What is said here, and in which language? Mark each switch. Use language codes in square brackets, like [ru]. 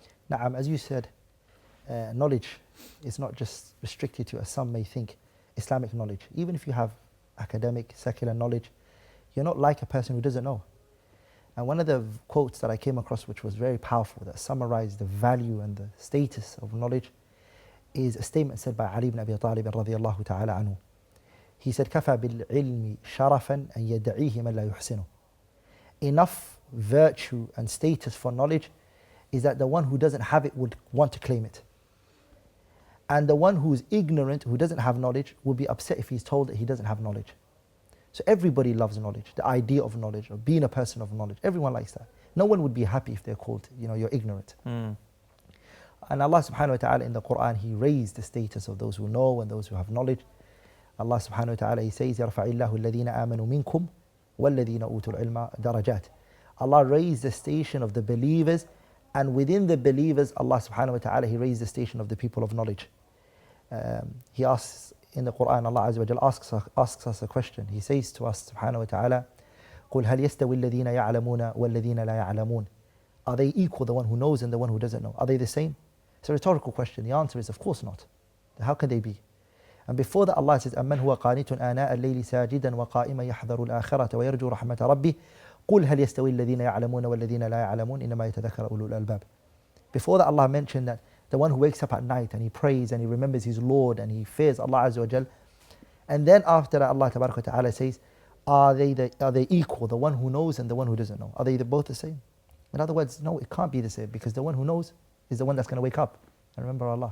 [en] Na'am, as you said, knowledge is not just restricted to, as some may think, Islamic knowledge. Even if you have academic, secular knowledge, you're not like a person who doesn't know. And one of the quotes that I came across, which was very powerful, that summarized the value and the status of knowledge, is a statement said by Ali ibn Abi Talib radiyallahu ta'ala anhu. He said, [ar] كَفَى بِالْعِلْمِ شَرَفًا أَن يَدَّعِيهِ مَنْ لَا يُحْسِنُهُ. [en] Enough virtue and status for knowledge is that the one who doesn't have it would want to claim it. And the one who is ignorant, who doesn't have knowledge, will be upset if he's told that he doesn't have knowledge. So everybody loves knowledge, the idea of knowledge, or being a person of knowledge. Everyone likes that. No one would be happy if they're called, you're ignorant. And Allah subhanahu wa ta'ala in the Quran, He raised the status of those who know and those who have knowledge. Allah subhanahu wa ta'ala, He says, [ar] يَرْفَعِ اللَّهُ الَّذِينَ آمَنُوا مِنْكُمْ وَالَّذِينَ أُوتُوا الْعِلْمَ دَرَجَاتٍ. [en] Allah raised the station of the believers, and within the believers, Allah subhanahu wa ta'ala, He raised the station of the people of knowledge. He asks in the Quran, Allah Azza wa Jal asks us a question. He says to us subhanahu wa ta'ala, [ar] قُلْ هَلْ يَسْتَوِي الَّذِينَ يَعْلَمُونَ وَالَّذِينَ لَا يَعْلَمُونَ. [en] Are they equal, the one who knows and the one who doesn't know? Are they the same? It's a rhetorical question. The answer is, of course not. How can they be? And before that, Allah says, [ar] أَمَّنْ هُوَ قَانِتٌ آنَاءَ اللَّيْلِ سَاجِدًا وَقَائِمًا يَحْذَرُ الْآخِرَةَ وَيَرْجُو رَحْمَةَ رَبِّهِ قُلْ هَلْ يَسْتَوِي الَّذِينَ يَعْلَمُونَ وَالَّذِينَ لَا يَعْلَمُونَ إِنَّمَا يَتَذَكَّرُ أُولُو الْأَلْبَابِ. [en] Before that, Allah mentioned that the one who wakes up at night and he prays and he remembers his Lord and he fears Allah Azza wa Jal. And then after that, Allah Tabaraka wa Ta'ala says, are they equal, the one who knows and the one who doesn't know? Are they both the same? In other words, no, it can't be the same, because the one who knows is the one that's going to wake up and remember Allah.